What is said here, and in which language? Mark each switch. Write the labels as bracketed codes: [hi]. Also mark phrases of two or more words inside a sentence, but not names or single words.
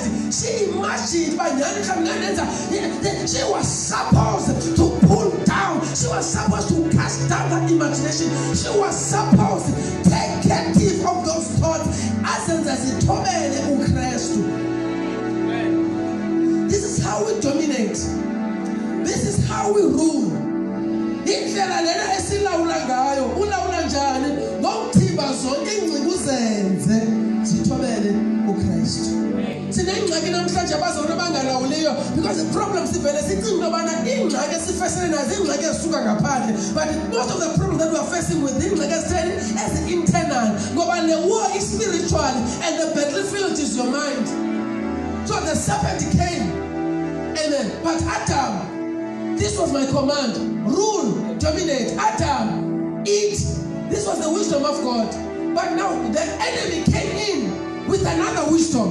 [en] She imagined by she was supposed to pull down. She was supposed to cast down that imagination. She was supposed to take captive of those thoughts. This is how we dominate. This is how we rule. [xh] Indlela lena esilawula ngayo, ulawula njani? Ngokuthiba zonke ingcingo zenze zithobele uKristu. Sine ingxaki namhlanje abazona bangalawuliyo because [en] the problem [xh] sivele sicinga into yobana ingxaki esifesene nazo ingxaki ezisuka ngaphandle, [en] but most of the problems that we are facing with [xh] ingxaki ezitheni ezi-internal ngoba le [en] war is spiritual and the battlefield is your mind. So the serpent came, amen, but Adam, this was my command, rule, dominate. Adam, eat. This was the wisdom of God. But now the enemy came in with another wisdom.